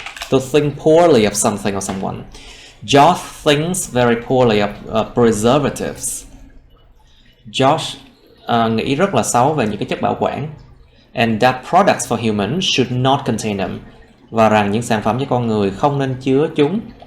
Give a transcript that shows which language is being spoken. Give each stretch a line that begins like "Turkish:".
English: To think poorly of something or someone. Josh thinks very poorly of preservatives.
Vietnamese: Josh nghĩ rất là xấu về những cái chất bảo quản.
English: And that products for humans should not contain them.
Vietnamese: Và rằng những sản phẩm cho con người không nên chứa chúng.